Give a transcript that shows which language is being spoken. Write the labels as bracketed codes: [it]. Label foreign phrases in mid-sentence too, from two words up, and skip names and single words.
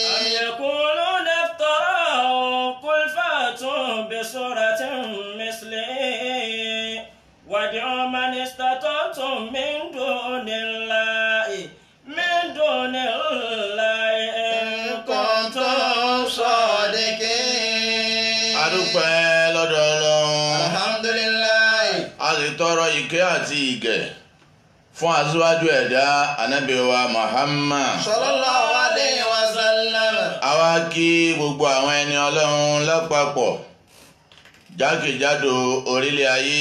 [ar] أم يقولون افتراه قل فأتوا بسورة مثله وادعوا من استطعتم من دون الله إن كنتم صادقين. [yo] A dúpẹ́ lọ́dọ̀ Ọlọ́run. [ar] Alhamdulillah. [yo] A sì tọrọ ìkẹ́ àti ìgẹ̀ fún aṣíwájú ẹ̀dá Ànábì wa Muhammad. [ar] صلى الله عليه وسلم. [yo] A wá kí gbogbo àwọn ẹni Ọlọ́run lápapọ̀ jákèjádò orílẹ̀ ayé.